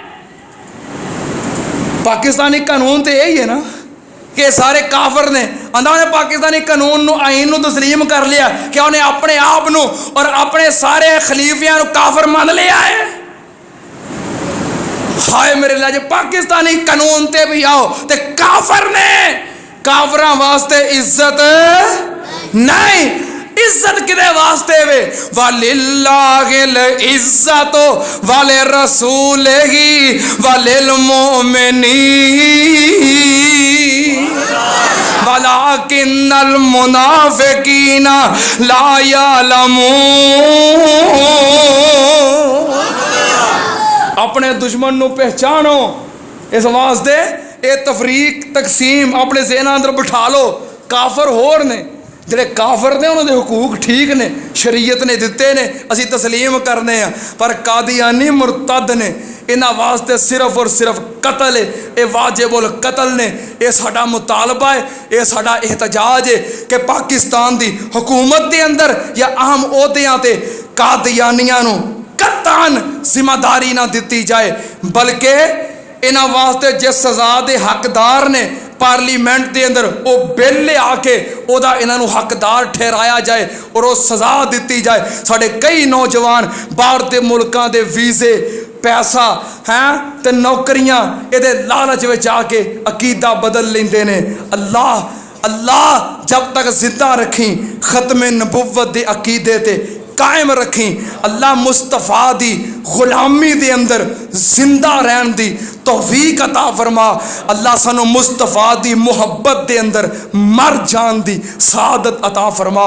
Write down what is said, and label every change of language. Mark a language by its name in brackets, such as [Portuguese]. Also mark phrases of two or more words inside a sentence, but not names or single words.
[Punjabi] پاکستانی قانون تے یہی ہے نا کہ سارے کافر نے، انہوں نے پاکستانی قانون نو، آئین نو تسلیم کر لیا کہ انہیں اپنے آپ نو اور اپنے سارے خلیفیاں نو کافر مان لیا ہے۔ ہائے میرے اللہ، جو پاکستانی قانون تے بھی آؤ تے کافر نے، کافراں واسطے عزت نہیں، عزت کدے واسطے وے؟ [Arabic] وَلِلَّهِ الْعِزَّةُ وَلِرَسُولِهِ وَلِلْمُؤْمِنِينَ وَلَكِنَّ الْمُنَافِقِينَ لَا يَعْلَمُونَ۔ [Punjabi] اپنے دشمن نو پہچانو، اس واسطے اے تفریق تقسیم اپنے ذہن اندر بٹھا لو۔ کافر ہور نے، جڑے کافر نے انہوں دے حقوق ٹھیک نے، شریعت نے دیتے نے، اسی تسلیم کرنے ہیں، پر قادیانی مرتد نے، انہاں واسطے صرف اور صرف قتل ہے، اے واجب القتل نے۔ اے ساڈا مطالبہ ہے، اے ساڈا احتجاج ہے کہ پاکستان دی حکومت دے اندر یا اہم عہدیاں تے قادیانیاں نو قطعاً ذمہ داری نہ دیتی جائے، بلکہ انہاں واسطے جس سزا دے حقدار نے پارلیمنٹ دے اندر وہ بل لے آ کے او دا انہاں نو حقدار ٹھہرایا جائے اور وہ سزا دیتی جائے۔ ساڈے کئی نوجوان باہر دے ملکاں دے ویزے، پیسہ ہیں تے نوکریاں اے دے لالچ وچ آ کے عقیدہ بدل لیندے نے۔ اللہ جب تک زندہ رکھیں ختم نبوت دے عقیدے تے قائم رکھیں، اللہ مصطفیٰ دی غلامی دے اندر زندہ رہن دی توفیق عطا فرما، اللہ سانو مصطفیٰ دی محبت دے اندر مر جان دی سعادت عطا فرما۔